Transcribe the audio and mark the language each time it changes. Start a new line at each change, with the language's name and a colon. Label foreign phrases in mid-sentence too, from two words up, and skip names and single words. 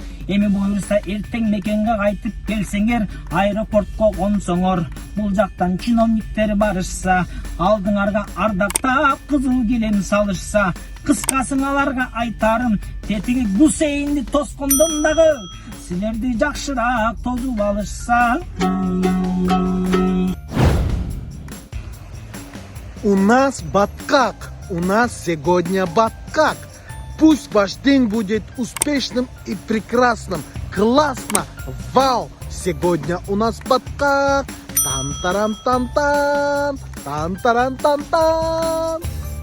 Kyrgyz: Эми буюрса эртең мекенге кайтып келсеңер, аэропортко консоңор. Бул жактан чиновниктер барышса, алдыңарга ардактап кызыл килем салышса, кыскасын аларга айтарым, тетиги Гусейнди тоскондон дагы силерди жакшыраак тозуп алышса.
Russian: У нас Баткак, у нас сегодня Баткак. Пусть ваш день будет успешным и прекрасным. Классно! Вау! Сегодня у нас Баткак. Тан-таран-тан-тан. Тан-таран-тан-тан.